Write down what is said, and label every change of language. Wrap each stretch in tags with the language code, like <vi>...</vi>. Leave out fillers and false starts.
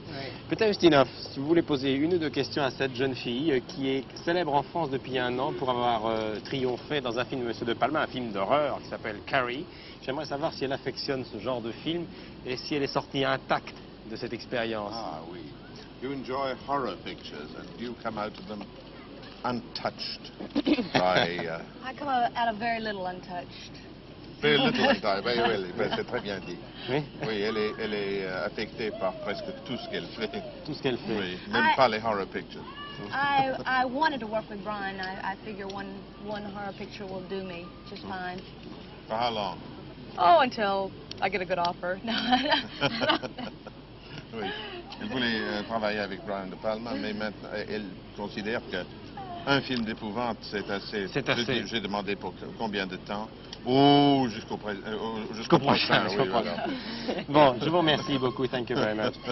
<fr>Oui. Peter Ustinov, si vous voulez poser une ou deux questions à cette jeune fille qui est célèbre en France depuis un an pour avoir triomphé dans un film de M. De Palma, un film d'horreur qui s'appelle Carrie. J'aimerais savoir si elle affectionne ce genre de film et si elle est sortie intacte de cette expérience. Ah oui.</fr> <en>You enjoy horror pictures and you come out of them untouched by I come out of very little untouched. very little time.</en> <fr>Oui, oui, oui, c'est très bien dit. Oui, Oui, elle est affectée par presque tout ce qu'elle fait. tout ce qu'elle fait. Oui, même pas les</fr> <en>horror pictures. I wanted to work with Brian. I figure one horror picture will do me just fine. For how long? Oh, until I get a good offer. No.</en> <fr>Oui. Elle voulait travailler avec Brian De Palma, mais maintenant, elle considère que un film d'épouvante, c'est assez. C'est assez. J'ai demandé pour combien de temps? Oh, jusqu'au prochain. jusqu'au Oui, prochain. voilà. Bon, je vous remercie beaucoup,</fr> <en>thank you very much.</en>